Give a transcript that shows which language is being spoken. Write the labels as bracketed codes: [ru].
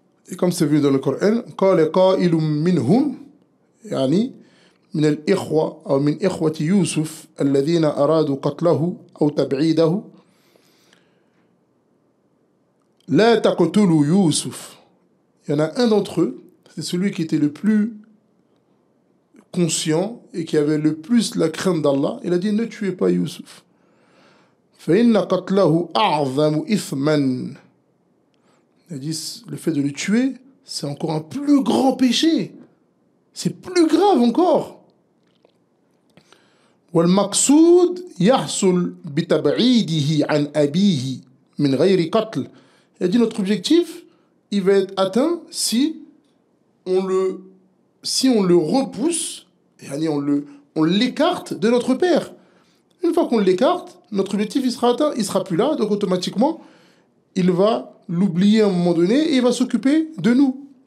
[fr] Et comme c'est vu dans le Coran, [ar] قال قائل منهم يعني من الإخوة أو من إخوة يوسف الذين أرادوا قتله أو تبعيده لا تقتلوا يوسف. [fr] Il y en a un d'entre eux, c'est celui qui était le plus conscient et qui avait le plus la crainte d'Allah. Il a dit ne tuez pas Youssouf. [ar] فإن قتله أعظم إثما. [fr] Il a dit, le fait de le tuer, c'est encore un plus grand péché. C'est plus grave encore. [ar] والمقصود يحصل بتبعيده عن أبيه من غير قتل. [fr] Il a dit, notre objectif, il va être atteint si on le repousse, on l'écarte de notre père. Une fois qu'on l'écarte, notre objectif, il sera atteint, il ne sera plus là, donc automatiquement, il va l'oublier à un moment donné et il va s'occuper de nous.